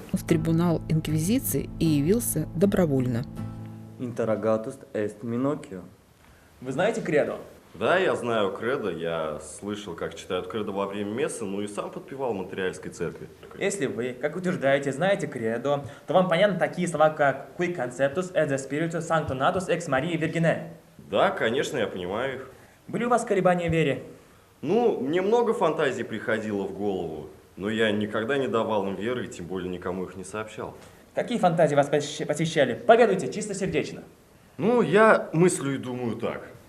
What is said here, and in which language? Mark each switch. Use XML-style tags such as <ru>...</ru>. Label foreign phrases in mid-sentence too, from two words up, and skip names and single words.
<ru>В трибунал Инквизиции и явился добровольно.</ru> <la>Interrogatus est Миноккио.</la> <ru>Вы знаете кредо? Да, я знаю кредо, я слышал, как читают кредо во время мессы, ну и сам подпевал в Монреальской церкви. Если вы, как утверждаете, знаете кредо, то вам понятны такие слова, как</ru> <la>«Qui conceptus et the spiritus sanctonatus ex Maria Virgine».</la> <ru>Да, конечно, я понимаю их. Были у вас колебания в вере? Ну, мне много фантазий приходило в голову, но я никогда не давал им веры, и тем более никому их не сообщал. Какие фантазии вас посещали? Поведайте, чистосердечно. Ну, я мыслю и думаю так.</ru>